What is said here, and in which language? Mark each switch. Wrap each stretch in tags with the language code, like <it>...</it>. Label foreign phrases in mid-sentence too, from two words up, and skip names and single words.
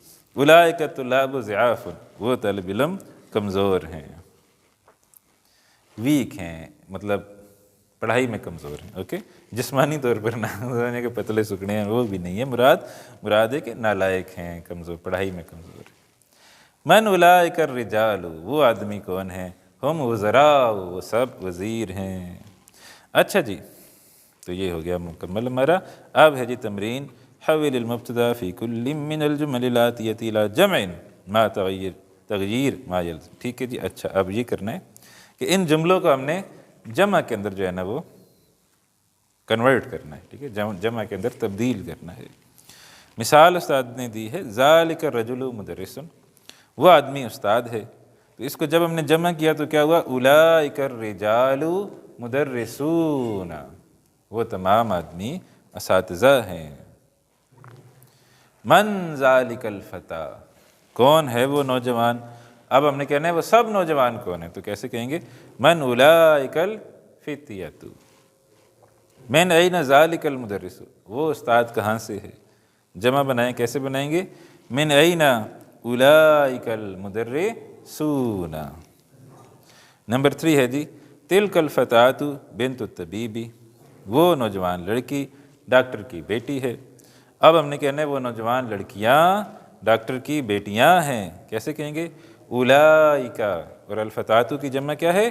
<ar>اولئک طلاب ضعاف،</ar> <ur>وہ طالب علم کمزور ہیں، ویک ہیں، مطلب پڑھائی میں کمزور ہیں، اوکے، جسمانی طور پر نہ ہونے کے پتلے سکڑے ہیں وہ بھی نہیں ہے، مراد ہے کہ نالائق ہیں، کمزور، پڑھائی میں کمزور ہیں۔</ur> <ar>من اولئک الرجال،</ar> <ur>وہ آدمی کون ہیں؟</ur> <ar>ہم وزراء،</ar> <ur>وہ سب وزیر ہیں۔ اچھا جی، تو یہ ہو گیا مکمل ہمارا۔ اب ہے جی تمرین،</ur> <ar>حول المبتدا فی کل من الجمل الاتیہ الی جمع ما تغییر ما یلزم،</ar> <ur>ٹھیک ہے جی۔ اچھا اب یہ کرنا ہے کہ ان جملوں کو ہم نے جمع کے اندر جو ہے نا وہ کنورٹ کرنا ہے، ٹھیک ہے، جمع کے اندر تبدیل کرنا ہے۔ مثال استاد نے دی ہے،</ur> <ar>ذالک الرجل مدرس،</ar> <ur>وہ آدمی استاد ہے، تو اس کو جب ہم نے جمع کیا تو کیا ہوا؟</ur> <ar>اولئک الرجال مدرسون،</ar> <ur>وہ تمام آدمی اساتذہ ہیں۔</ur> <ar>من ذالک الفتى،</ar> <ur>کون ہے وہ نوجوان؟ اب ہم نے کہنا ہے وہ سب نوجوان کون ہیں، تو کیسے کہیں گے؟</ur> <ar>من اولئک الفتیۃ، من این ذالک المدرس،</ar> <ur>وہ استاد کہاں سے ہے؟ جمع بنائیں، کیسے بنائیں گے؟</ur> <ar>من این اولئک المدرسون۔</ar> <ur>نمبر 3 ہے جی،</ur> <ar>تلک الفتاۃ بنت الطبیب،</ar> <ur>وہ نوجوان لڑکی ڈاکٹر کی بیٹی ہے۔ اب ہم نے کہنا ہے وہ نوجوان لڑکیاں ڈاکٹر کی بیٹیاں ہیں، کیسے کہیں گے؟ اولئک، اور الفتاۃ کی جمع کیا ہے؟</ur>